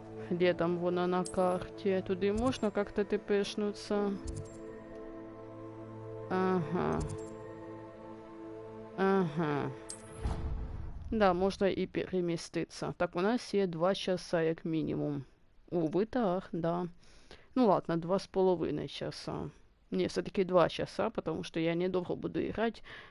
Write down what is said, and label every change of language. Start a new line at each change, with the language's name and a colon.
Russian: Где там вон на карте?
Ukrainian: Туди
Russian: можно как-то тпшнуться? Ага. Ага. Да, можно и переместиться.
Ukrainian: Так, у нас є
Russian: 2 часа,
Ukrainian: як мінімум.
Russian: Увы, так, да. Ну ладно, 2,5 часа. Не, все-таки 2 часа, потому что я недолго буду играть.